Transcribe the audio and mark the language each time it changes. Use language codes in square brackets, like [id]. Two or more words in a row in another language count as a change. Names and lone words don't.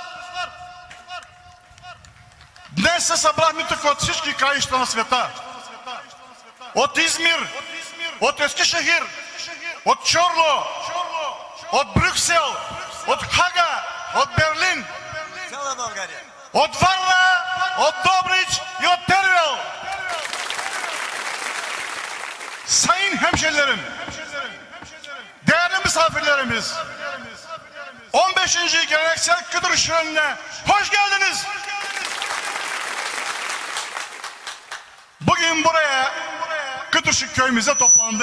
[bg] Днес се събрахме тук от всички краища на света. От Измир, от Ескишехир, от Чорло, от Брюксел, от Хага, от Берлин, от Варна, от Добрич и от Tervel. [tr] Sayın hemşehrilerim, değerli misafirlerimiz, 15. geleneksel Kıdır Şöleni'ne hoş geldiniz. Bugün buraya Kıtırşık köyümüze toplandık.